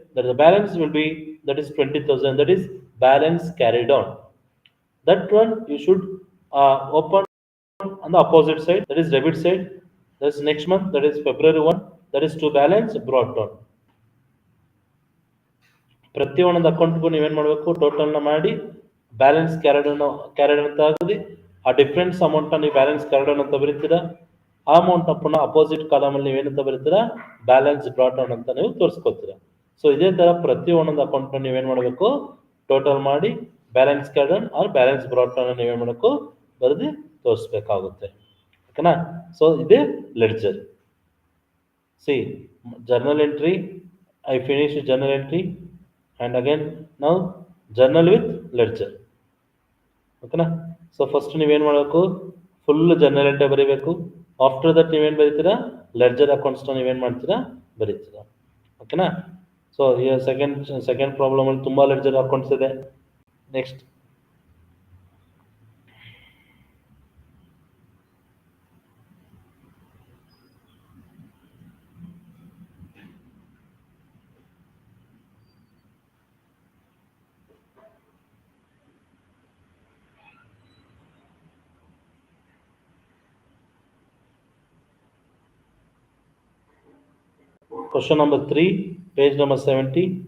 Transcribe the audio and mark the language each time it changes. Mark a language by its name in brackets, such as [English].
[English] That the balance will be, that is 20,000. That is balance carried on. That one you should open on the opposite side, that is debit side. That is next month, that is February 1, that is to balance brought down. [Kannada] ಪ್ರತಿಯೊಂದು ಅಕೌಂಟ್ಗೂ ನೀವೇನು ಮಾಡಬೇಕು? ಟೋಟಲ್ನ ಮಾಡಿ balance carried ಅಂತ ಆಗಲಿ ಆ difference ಅಮೌಂಟ್ನ ನೀವು balance carried ಅಂತ ಬರೀತೀರಾ. ಆ ಅಮೌಂಟ್ನ ಪುನಃ ಅಪೋಸಿಟ್ ಕಾಲಮಲ್ಲಿ ನೀವೇನಂತ ಬರೀತೀರಾ? ಬ್ಯಾಲೆನ್ಸ್ ಬ್ರಾಟ್ ಡೌನ್ ಅಂತ ನೀವು ತೋರಿಸ್ಕೊತೀರಾ. ಸೊ ಇದೇ ಥರ ಪ್ರತಿಯೊಂದೊಂದು ಅಕೌಂಟ್ನ ನೀವೇನು ಮಾಡಬೇಕು? ಟೋಟಲ್ ಮಾಡಿ balance carried R balance brought down ನೀವೇನು ಮಾಡಬೇಕು? ಬರೆದು ತೋರಿಸ್ಬೇಕಾಗುತ್ತೆ. ಓಕೆನಾ? ಸೊ ಇದೇ ledger. [English] See journal entry, I finish journal entry and again ನಾವು journal with ledger. ಓಕೆನಾ? So first [Kannada] ನೀವೇನು ಮಾಡಬೇಕು? [English] Full journal entry ಬರೀಬೇಕು. After that [Kannada] ನೀವೇನು ಬರೀತೀರಾ? ಲೆಡ್ಜರ್ ಅಕೌಂಟ್ಸ್ನ ನೀವೇನು ಮಾಡ್ತೀರಾ? ಬರೀತೀರಾ. ಓಕೆನಾ? ಸೊ ಈ ಸೆಕೆಂಡ್ ಪ್ರಾಬ್ಲಮಲ್ಲಿ ತುಂಬ ಲೆಡ್ಜರ್ ಅಕೌಂಟ್ಸ್ ಇದೆ. [English] Next question number 3, page number 70.